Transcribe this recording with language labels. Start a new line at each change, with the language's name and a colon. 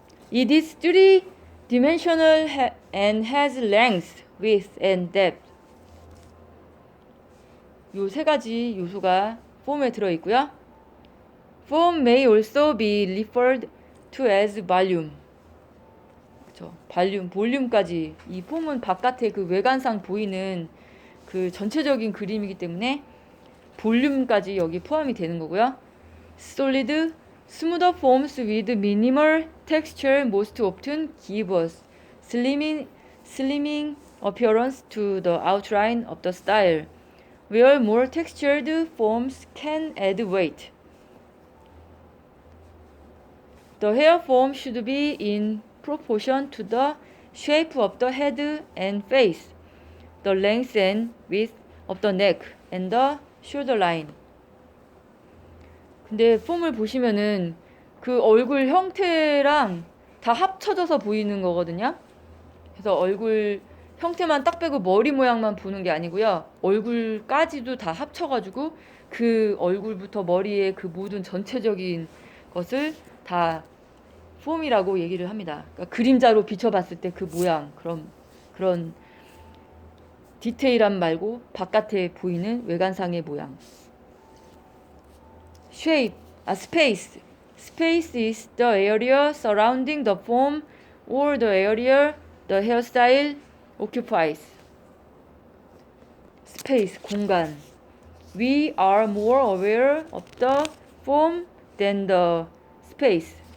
English: It is three-dimensional and has length, width, and depth.
Korean: 요 세 가지 요소가 폼에 들어 있고요.
English: Form may also be referred to as volume.
Korean: 그렇죠. 볼륨까지. 이 폼은 바깥에 그 외관상 보이는 그 전체적인 그림이기 때문에 볼륨까지 여기 포함이 되는 거고요.
English: Solid, smoother forms with minimal texture most often give us slimming appearance to the outline of the style, where more textured forms can add weight. The hair form should be in proportion to the shape of the head and face, the length and width of the neck and the shoulder line.
Korean: 근데 폼을 보시면은 그 얼굴 형태랑 다 합쳐져서 보이는 거거든요. 그래서 얼굴 형태만 딱 빼고 머리 모양만 보는 게 아니고요. 얼굴까지도 다 합쳐가지고 그 얼굴부터 머리에 그 모든 전체적인 것을 다 폼이라고 얘기를 합니다. 그러니까 그림자로 비춰봤을 때 그 모양, 그런 디테일함 말고 바깥에 보이는 외관상의 모양.
English: Shape, space. Space is the area surrounding the form or the area the hairstyle occupies. Space, 공간. We are more aware of the form than the space.